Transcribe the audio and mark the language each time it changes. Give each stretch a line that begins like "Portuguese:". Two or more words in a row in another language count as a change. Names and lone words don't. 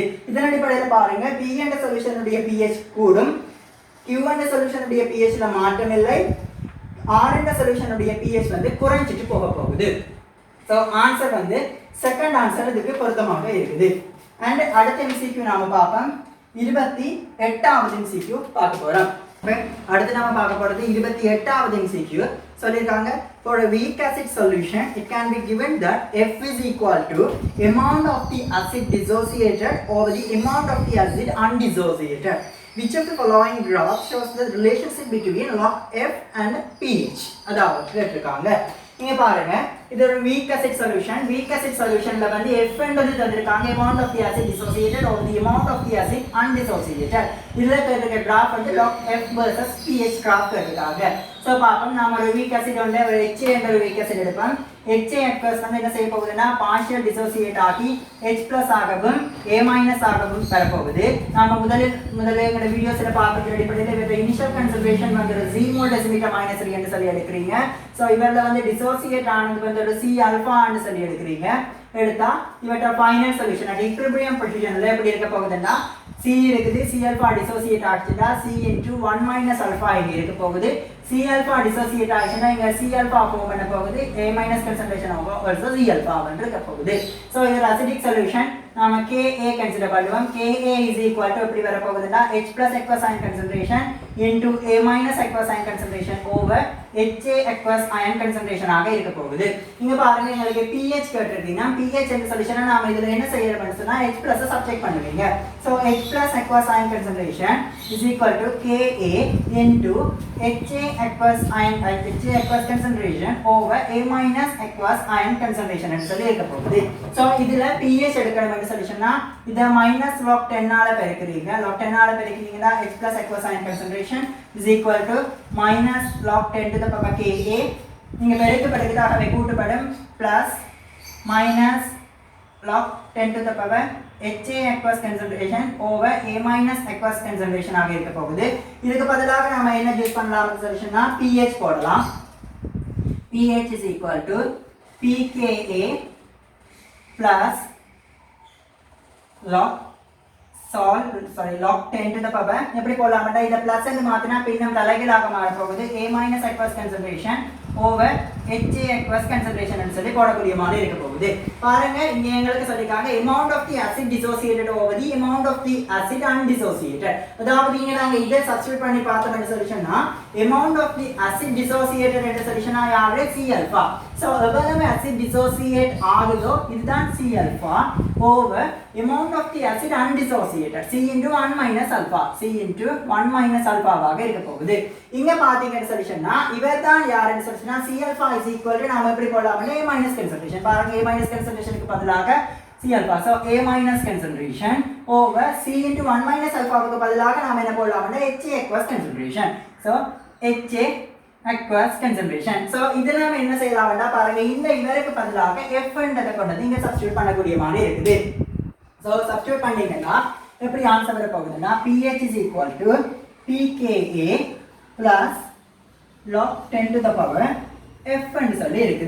Tamil: இதன் அடிப்படையில் பாருங்க P என்ற சொல்யூஷன் உடைய pH கூடும், Q என்ற சொல்யூஷன் உடைய pH ல மாற்றம் இல்லை, R என்ற சொல்யூஷன் உடைய pH வந்து குறைஞ்சிட்டு போக போகுது. சோ ஆன்சர் வந்து செகண்ட் ஆன்சர் இதுக்கு பொருத்தமாக இருக்குது. அண்ட் அடுத்த MCQ நாம பார்ப்போம். 28வது MCQ பார்க்க போறோம். அடுத்து நாம பார்க்க போறது 28வது MCQ.
English: சொல்லிருக்காங்க for a weak acid solution it can be given that F is equal to amount of the acid dissociated over the amount of the acid undissociated. Which of the following graph shows the relationship between log F and pH?
Tamil: அதாவது கேட்டிருக்காங்க. இங்க பாருங்க இது ஒரு
English: weak acid solution. weak acid solutionல
Tamil: வந்து F என்றது தந்திருக்காங்க
English: amount of the acid dissociated over the amount of the acid undissociated.
Tamil: இதுல கேட்டிருக்க graph வந்து
English: log F versus pH graph
Tamil: கேட்டிருக்காங்க. சோ பாப்போம் நாம ஒரு
English: weak acid
Tamil: உள்ள ஒரு HA என்ற ஒரு
English: weak acid
Tamil: எடுப்போம்.
English: HA aqueous
Tamil: வந்து என்ன செய்ய போகுதுன்னா
English: partial dissociate
Tamil: ஆகி H+ ஆகவும் A- ஆகவும் பெற போகுது. நாம முதல்ல எங்க வீடியோஸ்ல பார்த்த அடிப்படையில் இவரோட
English: initial concentration
Tamil: வந்து 0 டெசிமீட்டர் -3 என்று சொல்லி எடுக்கிறீங்க. சோ இவர்ல வந்து dissociate ஆனது வந்து ஒரு
English: C alpha
Tamil: ன்னு சொல்லி எடுக்கிறீங்க. எடுத்தா இவரோட
English: final solution at equilibrium positionல
Tamil: எப்படி இருக்க போகுதுன்னா C இருக்குது,
English: C alpha dissociate
Tamil: ஆச்சுன்னா
English: C into 1 - alpha
Tamil: இங்க இருக்க போகுது.
English: C alpha dissociate
Tamil: ஆச்சுன்னா இங்க
English: C alpha
Tamil: ஃபார்ம் பண்ண போகுது,
English: A- concentration
Tamil: ஆகும்
English: versus C alpha
Tamil: வந்து இருக்க போகுது.
English: சோ இது acidic solution.
Tamil: நாம Ka கன்சிடர் பண்ணுவோம்.
English: Ka is equal to
Tamil: எப்படி வர போகுதுன்னா
English: H+ aqueous ion concentration into A- aqueous ion concentration over HA aqueous ion concentration
Tamil: ஆக இருக்க போகுது. இங்க பாருங்க உங்களுக்கு pH கேட்டிருக்கீங்கன்னா pH என்ற சொல்யூஷனை நாம இதுல என்ன செய்யறோம்னு சொன்னா H+ சப்ஜெக்ட் பண்ணுவீங்க.
English: சோ H+ aqueous ion concentration is equal to Ka into HA aqueous concentration over A- aqueous ion concentration
Tamil: ன்னு சொல்லி இருக்க போகுது. சோ இதுல pH எடுக்கணும் சொல்யூஷன்னா இத -log 10 ஆல பெருக்குறீங்க.
English: log 10
Tamil: ஆல பெருக்கினீங்கன்னா
English: H+ aqueous ion concentration is equal to -log 10 to the power Ka.
Tamil: நீங்க பெருக்கப்படுவதாகவே கூட்டுப்படும்
English: plus -log 10 to the power HA aqueous concentration over A- aqueous concentration
Tamil: ஆக இருக்க போகுது. இதுக்கு பதிலாக நாம என்ன யூஸ் பண்ணலாம் சொல்யூஷன்னா pH போடலாம்.
English: pH is equal to pKa plus log 10 to the power
Tamil: எப்படி போடலாம்னா இத பிளஸ் ன்னு மாத்தினா பின்னம் தலைகீழாக மாற போகுது.
English: A- aqueous concentration over HA aqueous concentration
Tamil: ன்னு சொல்லி போடக்கூடிய மாதிரி இருக்க போகுது. பாருங்க இங்க எங்களுக்கு சொல்லிருக்காங்க
English: amount of the acid dissociated over the amount of the acid undissociated.
Tamil: அதாவது இங்க நாங்க இத சப்ஸ்டிட்யூட் பண்ணி பார்த்தோம்னா சொல்யூஷன்னா
English: amount of the acid dissociated
Tamil: என்ற சொல்யூஷனா யாரு
English: C alpha. சோ எவ்வளவு acid dissociate
Tamil: ஆகுதோ இதுதான்
English: C alpha over amount of the acid undissociated C into 1 - alpha. C into 1 - alpha
Tamil: ஆக இருக்க போகுது. இங்க பாத்தீங்கன்னா சொல்யூஷன்னா இவதான் யாருன்னு சொல்லுச்சுனா
English: C alpha is equal to
Tamil: நாம எப்படி போடலாம்னா
English: A- concentration.
Tamil: பாருங்க A-
English: concentrationக்கு பதிலாக C alpha. So A- concentration over C into 1 - alpha
Tamil: க்கு பதிலாக நாம என்ன போடலாம்னா
English: HA aqueous concentration. So HA aqueous concentration.
Tamil: So இதுல நாம என்ன செய்யலாம்னா பாருங்க இந்த இவருக்கு பதிலாக F ன்றதை கொண்டு இங்க சப்ஸ்டிட்யூட் பண்ணக்கூடிய மாதிரி இருக்குது.
English: So substitute
Tamil: பண்ணீங்கன்னா எப்படி ஆன்சர் வர போகுதுன்னா
English: pH is equal to pKa plus log 10 to the power F
Tamil: ன்னு சொல்லி இருக்குது.